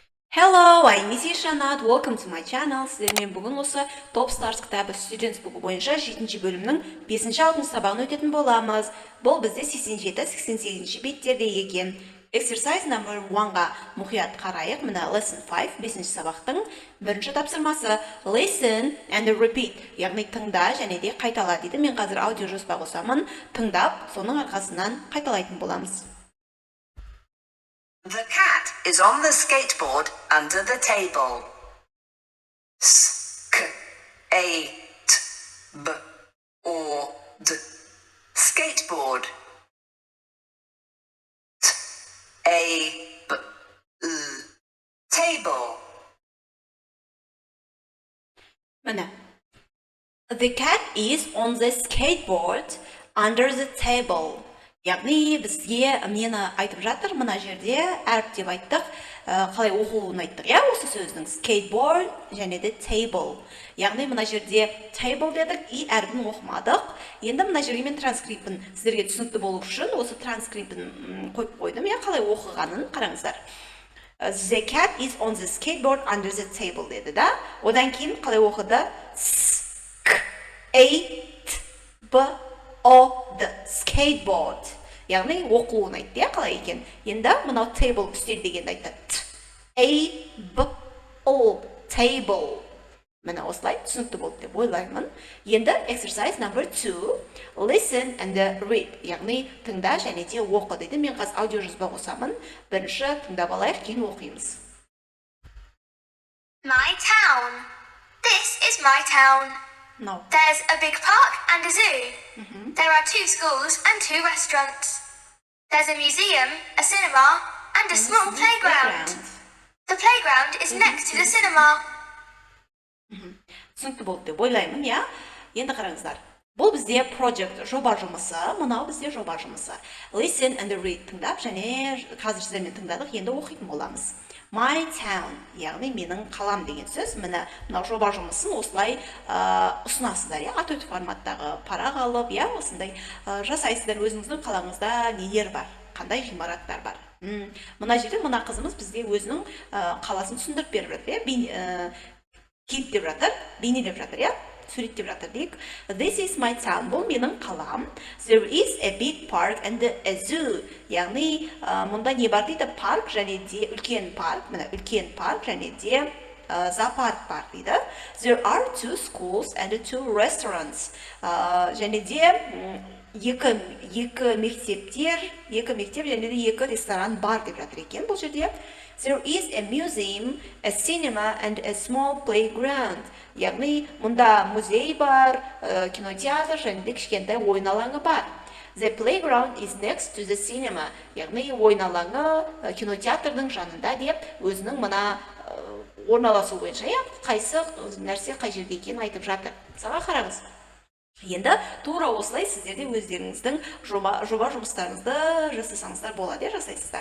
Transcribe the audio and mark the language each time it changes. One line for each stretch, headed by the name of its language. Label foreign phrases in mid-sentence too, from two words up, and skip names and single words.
English: Hello, I'm Missy Shanat. Welcome to my channel.
Kazakh: Сіздермен бүгін осы Top Stars кітабы Students Book бойынша 7-ші бөлімнің 5-6 сабағын өтетін боламыз. Бұл бізде 87-88 беттерде екен.
English: Exercise number 1-
Kazakh: ға мұқият қарайық. Мына lesson 5, 5-ші сабақтың бірінші тапсырмасы.
English: Listen and repeat.
Kazakh: Яғни тыңда және де қайтала дейді. Мен қазір аудио жоспар қосамын. Тыңдап, соның арқасынан қайталайтын боламыз.
English: The cat is on the skateboard under the table. S-k-a-t-b-o-d. Skateboard. T-a-b-l. Table. Mana. The cat is on the skateboard under the table.
Kazakh: Яғни бізге нені айтып жатыр, мына жерде әріп деп айттық, қалай оқылуын айттық, осы сөздің skateboard және де table. Яғни мына жерде table дедік, и әрбін оқымадық. Енді мына жерге мен транскрипін сіздерге түсінікті болу үшін осы транскрипін қойып қойдым, қалай оқығанын қараңыздар.
English: The cat is on the skateboard under the table
Kazakh: деді, да? Одан кейін қалай оқыды?
English: S-k-a-t-b-o-d, skateboard.
Kazakh: Яғни оқылуын айтты, қалай екен? Енді мынау table, үстел дегенді айтты.
English: T-a-b-o, table.
Kazakh: Мына осылай түсінікті болды деп ойлаймын. Енді
English: exercise number 2, listen and read.
Kazakh: Яғни тыңда және де оқы дейді. Мен қазір аудио жазба қосамын. Бірінші тыңдап алайық, кейін оқимыз.
English: My town. This is my town. No. There's a big park and a zoo. There are 2 schools and 2 restaurants. There's a museum, a cinema, and a small playground. The playground is next to the cinema.
Kazakh: Түсінікті болды деп ойлаймын, Енді қараңыздар. Бұл бізде project, жоба жұмысы, мынау бізде жоба жұмысы.
English: Listen and read,
Kazakh: тыңдап, және қазір сіздермен тыңдадық, енді оқитын боламыз.
English: My town,
Kazakh: яғни менің қалам деген сөз. Мынау жоба жұмысын осылай ұсынасыздар, А4 форматтағы парақ алып, осындай жасайсыздар. Өзіңіздің қалаңызда нелер бар, қандай ғимараттар бар. Мына жерде мына қызымыз бізде өзінің қаласын түсіндіріп беріп жатыр, кейіптеп жатыр, бейнелеп жатыр, суреттеп жатыр дейік.
English: This is my town,
Kazakh: бұл менің қалам.
English: There is a big park and a zoo.
Kazakh: Яғни, мұнда не бар дейді? Парк және де үлкен парк, үлкен парк және де зоопарк бар дейді.
English: There are 2 schools and 2 restaurants.
Kazakh: Және де екі мектеп және де 2 ресторан бар деп жатыр екен бұл жерде.
English: There is a museum, a cinema and a small playground.
Kazakh: Яғни, мұнда музей бар, кинотеатр және де кішкентай ойын алаңы бар.
English: The playground is next to the cinema.
Kazakh: Яғни, ойын алаңы кинотеатрдың жанында деп өзінің мына орналасу бойынша, қайсы нәрсе қай жерде екенін айтып жатыр. Саға қараңыз. Енді тура осылай сіздерде өздеріңіздің жоба жұмыстарыңызды жасасаңыздар болады, жасайсыздар.